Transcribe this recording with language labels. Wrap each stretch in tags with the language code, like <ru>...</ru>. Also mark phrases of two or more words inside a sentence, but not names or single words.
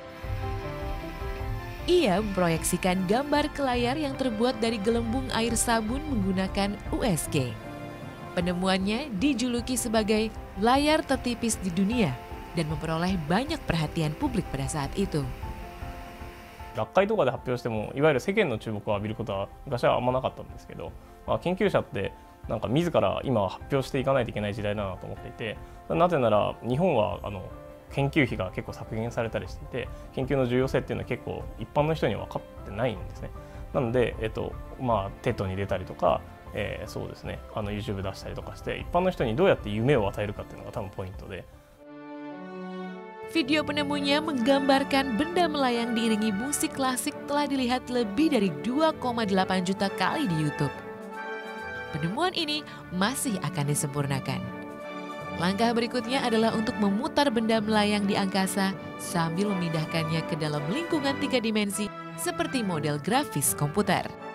<id>Ia memproyeksikan gambar ke layar yang terbuat dari gelembung air sabun menggunakan USG. Penemuannya dijuluki sebagai layar tertipis di dunia dan memperoleh banyak perhatian publik pada saat itu.</id> <ja>学会とかで発表してもいわゆる世間の注目を浴びることは昔はあんまなかったんですけど、研究者ってなんか自ら今は発表していかないといけない時代だなと思っていて、なぜなら日本は研究費が結構削減されたりしていて、研究の重要性っていうのは結構一般の人には分かってないんですね。なので、TED に出たりとか、そうですね、YouTube 出したりとかして一般の人にどうやって夢を与えるかっていうのが多分ポイントで。</ja> <id>Video penemunya menggambarkan benda melayang diiringi musik klasik telah dilihat lebih dari 2,8 juta kali di YouTube. Penemuan ini masih akan disempurnakan. Langkah berikutnya adalah untuk memutar benda melayang di angkasa sambil memindahkannya ke dalam lingkungan 3 dimensi seperti model grafis komputer.</id>